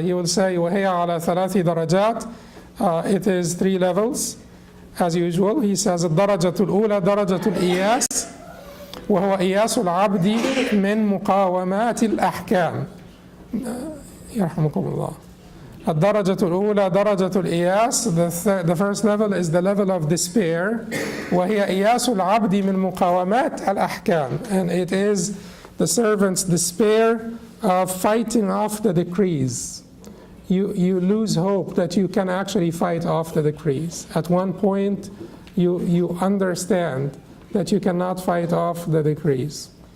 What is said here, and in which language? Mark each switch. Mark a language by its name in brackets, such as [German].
[English] He will say, [Arabic] وَهِيَ عَلَى ثَلَاثِ دَرَجَاتٍ. [English] It is 3 levels, as usual. He says, [Arabic] الدرجة الأولى درجة الإياس وهو إياس العبد من مقاومات الأحكام. يرحمكم الله. الدرجة الأولى درجة الإياس. [English] The first level is the level of despair. [Arabic] وهي إياس العبد من مقاومات الأحكام. [English] And it is the servant's despair of fighting off the decrees. You lose hope that you can actually fight off the decrees. At one point, you understand that you cannot fight off the decrees.